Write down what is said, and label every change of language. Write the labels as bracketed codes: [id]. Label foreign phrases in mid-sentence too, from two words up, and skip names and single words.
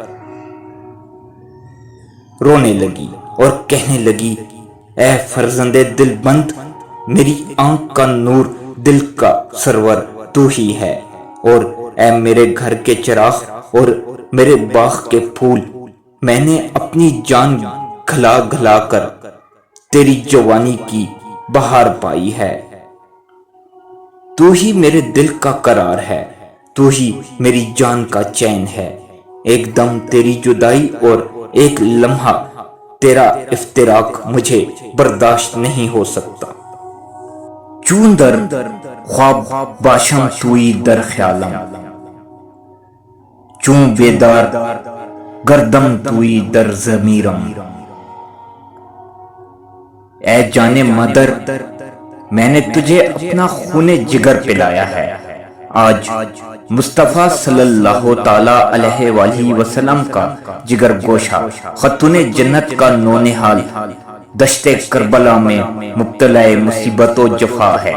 [ur] رونے لگی اور کہنے لگی، اے فرزند دل بند، میری آنکھ کا نور، دل کا سرور تو ہی ہے، اور اے میرے گھر کے چراغ اور میرے باغ کے پھول، میں نے اپنی جان گھلا گھلا کر تیری جوانی کی بہار پائی ہے۔ تو ہی میرے دل کا قرار ہے، تو ہی میری جان کا چین ہے۔ ایک دم تیری جدائی اور ایک لمحہ تیرا افتراق مجھے برداشت نہیں ہو سکتا۔ [fa] چون در خواب باشم توئی در خیالم، چون بیدار گردم توئی در ضمیرم۔ اے جان مدر، [ur] میں نے تجھے اپنا خون جگر پلایا ہے۔ آج مصطفیٰ [ar] صلی اللہ تعالیٰ علیہ وآلہ وسلم [ur] کا جگر گوشہ، خاتون جنت کا نونہال، دشت کربلا میں مبتلا مصیبت و جفا ہے۔